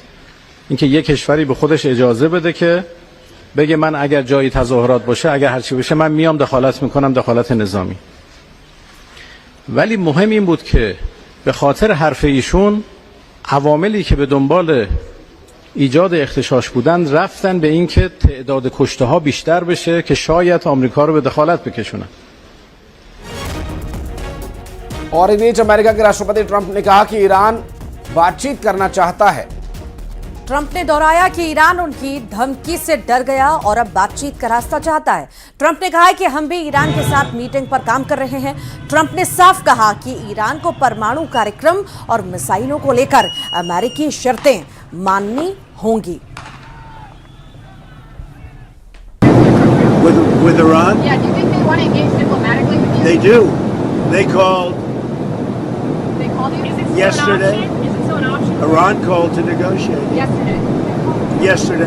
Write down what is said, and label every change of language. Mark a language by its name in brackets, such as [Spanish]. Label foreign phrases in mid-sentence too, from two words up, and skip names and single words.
[Persian] اینکه یک کشوری به خودش اجازه بده که بگه من اگر جایی تظاهرات باشه، اگر هرچی بشه، من میام دخالت میکنم، دخالت نظامی. ولی مهم این بود که به خاطر حرف ایشون عواملی که به دنبال ایجاد اغتشاش بودن رفتن به این که تعداد کشته ها بیشتر بشه که شاید آمریکا رو به دخالت بکشونن. [Hindi] और इस बीच अमेरिका के राष्ट्रपति ट्रंप ने कहा कि ईरान बातचीत करना चाहता है। ट्रंप ने दोहराया कि ईरान उनकी धमकी से डर गया और अब बातचीत का रास्ता चाहता है। ट्रंप ने कहा है कि हम भी ईरान के साथ मीटिंग पर काम कर रहे हैं। ट्रंप ने साफ कहा कि ईरान को परमाणु कार्यक्रम और मिसाइलों को लेकर अमेरिकी शर्तें माननी होंगी। [English] With Iran? Yeah, do you think want to engage diplomatically with you? They do. They called They called you? Is it Yesterday. An option? Is it still an option? Iran called to negotiate. Yesterday.